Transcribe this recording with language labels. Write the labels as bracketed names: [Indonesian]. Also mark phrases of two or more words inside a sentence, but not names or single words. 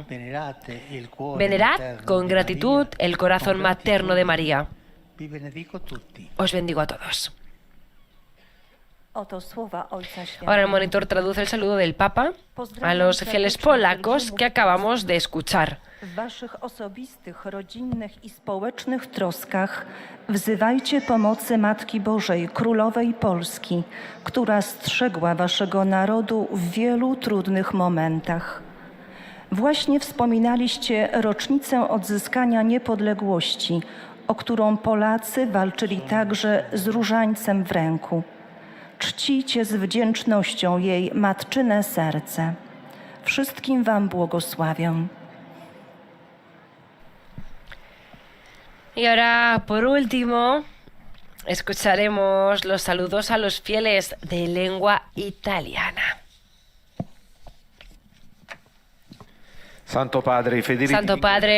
[Spanish] Venerad con gratitud el corazón materno de María. Os bendigo a todos. Ahora el monitor traduce el saludo del Papa a los fieles polacos que acabamos de escuchar. [Polish] W waszych osobistych, rodzinnych i społecznych troskach wzywajcie pomocy Matki Bożej, Królowej Polski, która strzegła waszego narodu w wielu trudnych momentach. Właśnie wspominaliście rocznicę odzyskania niepodległości, o którą Polacy walczyli także z różańcem w ręku. Czcijcie z wdzięcznością jej matczyne serce. Wszystkim wam błogosławię. [Spanish] Y ahora, por último, escucharemos los saludos a los fieles de lengua italiana. [Italian] Santo Padre,